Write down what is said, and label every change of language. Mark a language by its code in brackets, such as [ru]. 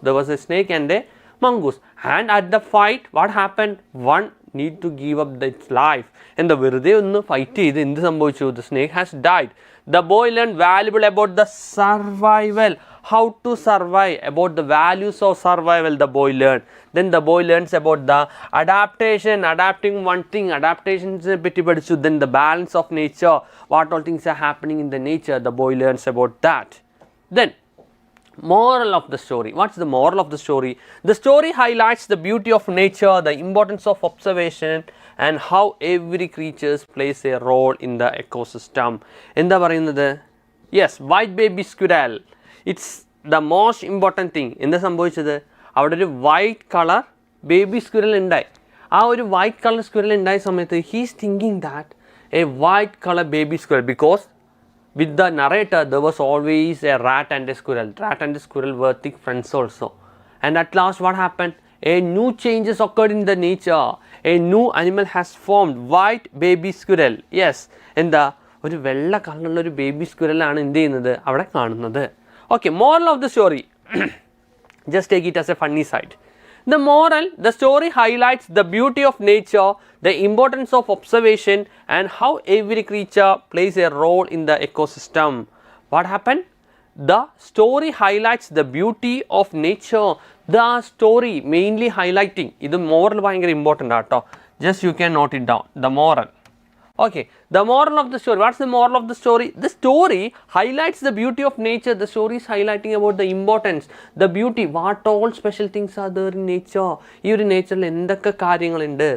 [en] There was a snake and a mongoose. And at the fight, what happened? One need to give up its life. [ml] എന്താ, വെറുതെ ഒന്ന് fight ചെയ്ത് എന്ത് സംഭവിച്ചു? [en] The snake has died. The boy learned valuable about the survival, how to survive, about the values of survival the boy learned. Then the boy learns about the adaptation, adapting one thing, [ml] adaptations പറ്റി പഠിച്ചു. [en] Then the balance of nature, what all things are happening in the nature, the boy learns about that. Then moral of the story. What's the moral of the story? The story highlights the beauty of nature, the importance of observation, and how every creature plays a role in the ecosystem. [ml] എന്താ പറയുന്നത്? [en] Yes, white baby squirrel. It's the most important thing. [ml] എന്താ സംഭവിച്ചത്? അവിടെ ഒരു white colour baby squirrel ഉണ്ടായി. ആ ഒരു white colour squirrel ഉണ്ടായ സമയത്ത് [en] He's thinking that a white colour baby squirrel, because with the narrator there was always a rat and a squirrel. Rat and a squirrel were thick friends also. And at last what happened? A new changes occurred in the nature. A new animal has formed, white baby squirrel. [ml] Yes, എന്താ, ഒരു വെള്ള കളറുള്ള ഒരു baby squirrel ആണ് എന്ത് ചെയ്യുന്നത്, അവിടെ കാണുന്നത്. [en] Okay, moral of the story. Just take it as a funny side. The moral, the story highlights the beauty of nature, the importance of observation, and how every creature plays a role in the ecosystem. What happened? The story highlights the beauty of nature. The story mainly highlighting. This moral is important. Just you can note it down. The moral. Okay, the moral of the story. What's the moral of the story? The story highlights the beauty of nature. The story is highlighting about the importance, the beauty, what all special things are there in nature. [ml] ഈ ഒരു നേച്ചറിൽ എന്തൊക്കെ കാര്യങ്ങളുണ്ട്.